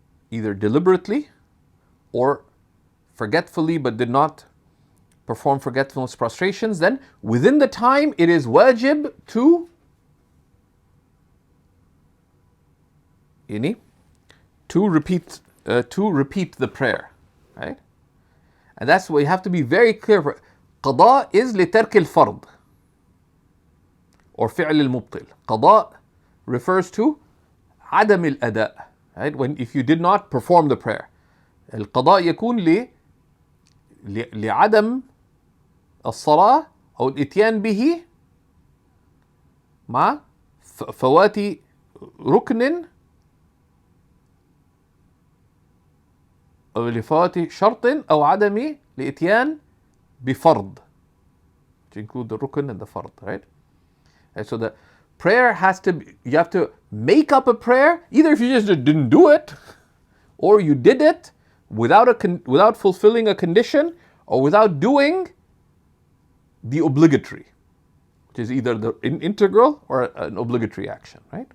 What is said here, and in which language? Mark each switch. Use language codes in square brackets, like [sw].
[en] either deliberately or forgetfully but did not perform forgetfulness prostrations, then within the time it is wajib to repeat the prayer, right? And that's why you have to be very clear. Qada is [ar] لترك الفرض [en] or [ar] فعل المبطل. [en] Qada refers to [ar] عدم الأداء, [en] right? If you did not perform the prayer. [ar] القضاء يكون لعدم الصلاة أو الإتيان به مع فوات ركن أو لفوات شرط أو عدم الإتيان بفرض, [en] to include the rukn and the fard, [ar] right? [en] And so the prayer has to be, you have to make up a prayer, either if you just didn't do it, or you did it without fulfilling a condition, or without doing the obligatory, which is either the integral or an obligatory action, right?